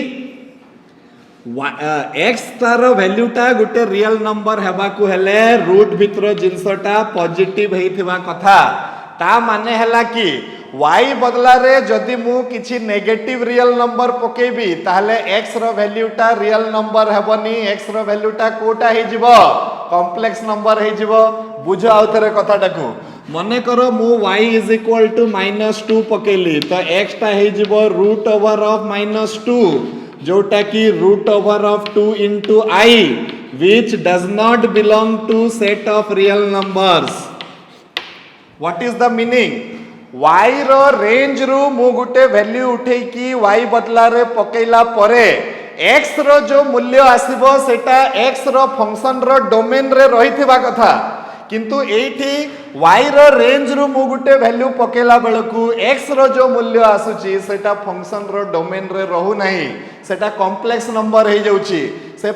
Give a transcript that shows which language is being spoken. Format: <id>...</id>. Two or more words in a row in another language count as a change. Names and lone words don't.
<or>x ତାର ଭାଲ୍ୟୁ ଟା ଗୋଟେ</or> <en>real number</en> <or>ହେବା କୁ ହେଲେ ରୁଟ ଭିତର ଜିନିଷଟା ପଜିଟିଭ ହୋଇଥିବା କଥା ତା ମାନେ ହେଲା କି y ବଦଳା ରେ ଯଦି ମୁଁ କିଛି</or> <en>negative real number</en> <or>ପକେଇବି ତାହେଲେ x ର ଭାଲ୍ୟୁ ଟା</or> <en>real number</en> <or>ହେବନି x ର ଭାଲ୍ୟୁ ଟା କଉଟା ହେ ଯିବ</or> <en>complex number</en> <or>ହେ ଯିବ ବୁଝ ଆଉଥରେ କଥାଟାକୁ ମନେ କର ମୁଁ y = -2 ପକେଇଲି ତ x ଟା ହେ ଯିବ</or> <en>root over of -2</en> <or>ଯୋଉଟା କି</or> <en>root over of 2 into I which does not belong to set of real numbers what is the meaning</en> <or>y ର ରେଞ୍ଜ ରୁ ମୁଁ ଗୋଟେ ଭାଲ୍ୟୁ ଉଠେଇ କି y ବଦଳା ରେ ପକେଇଲେ ପରେ x ର ଯୋ ମୂଲ୍ୟ ଆସିବ ସେଇଟା x ର ଫଙ୍କସନ ର ଡୋମେନ ରେ ରହିଥିବା କଥା କିନ୍ତୁ ଏଠି y ର ରେଞ୍ଜ ରୁ ମୁଁ ଗୋଟେ ଭାଲ୍ୟୁ ପକେଇଲା ବେଳକୁ x ର ଯୋ ମୂଲ୍ୟ ଆସୁଛି ସେଇଟା ଫଙ୍କସନ ର ଡୋମେନ ରେ ରହୁ ନାହିଁ ସେଇଟା</or> <en>complex number</en> <or>ହେ ଯାଉଛି ସେ</or>